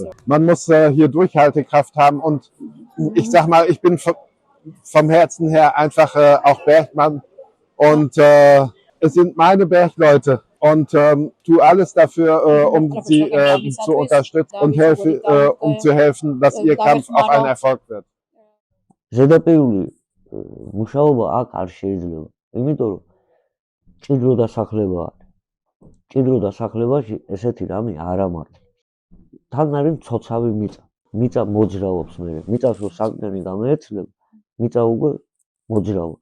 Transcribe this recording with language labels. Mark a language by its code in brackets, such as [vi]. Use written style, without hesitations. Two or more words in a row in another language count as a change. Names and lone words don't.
[de] Man muss hier Durchhaltekraft haben und ich sag mal, ich bin vom Herzen her einfach auch Bergmann und es sind meine Bergleute und tue alles dafür, um sie zu unterstützen und zu helfen, dass ihr Kampf auch ein Erfolg wird. [ka] ზედაპირული მუშაობა აქ არ შეიძლება. იმიტომ რომ ჭიდრო დასახლება არის. ჭიდრო დასახლებაში ესეთი რამე არ ამართლებს. თან არის მცოცავი მიწა. მიწა მოძრაობს მე. მიწას რო საკნელი გამოეცლება, მიწა უკვე მოძრაობს.